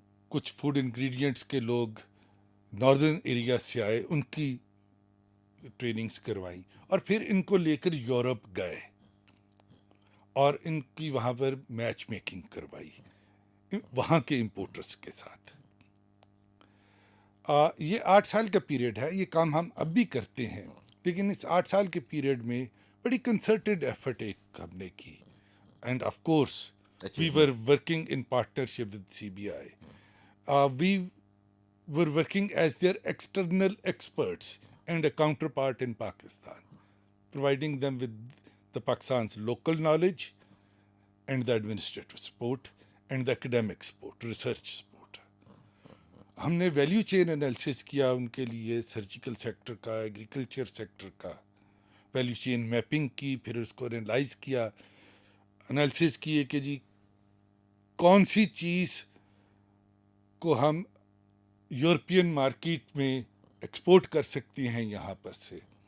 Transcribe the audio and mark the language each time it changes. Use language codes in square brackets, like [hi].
[hi] कुछ food ingredients के लोग नॉर्दर्न एरिया से आए, उनकी ट्रेनिंग्स करवाई और फिर इनको लेकर यूरोप गए और इनकी वहाँ पर मैच मेकिंग करवाई वहाँ के इंपोर्टर्स के साथ. ये 8 साल का पीरियड है. ये काम हम अब भी करते हैं लेकिन इस 8 साल के पीरियड में बड़ी कंसर्टेड एफर्ट एक हमने की. [en] And of course we were working in partnership with CBI. We were working as their external experts and a counterpart in Pakistan, providing them with the Pakistan's local knowledge and the administrative support and the academic support, research support. [hi] हमने value chain analysis किया उनके लिए, surgical sector का, agriculture sector का value chain mapping की, फिर उसको analyse किया, एनालिसिस किए कि जी कौन सी चीज़ को हम यूरोपियन मार्केट में एक्सपोर्ट कर सकती हैं यहाँ पर से.